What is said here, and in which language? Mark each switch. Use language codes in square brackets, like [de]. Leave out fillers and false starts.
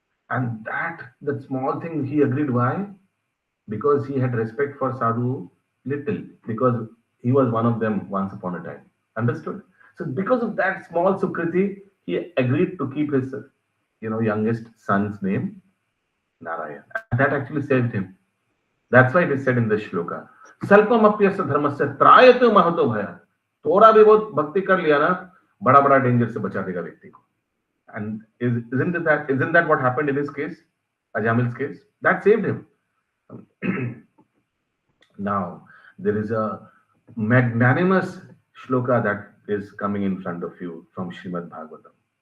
[en] And that small thing he agreed. Why? Because he had respect for sadhu little, because he was one of them once upon a time. Understood? So because of that small sukriti, he agreed to keep his youngest son's name Narayan. And that actually saved him. That's why it is said in this shloka, [sa] Salpamapyasya dharmasya trayate mahato bhaya. [hi] थोड़ा भी बहुत भक्ति कर लिया ना, बड़ा बड़ा danger से बचा देगा व्यक्ति को. [en] And isn't that what happened in his case, Ajamil's case? That saved him. Now there is a magnanimous shloka that is coming in front of you from Srimad Bhagavatam.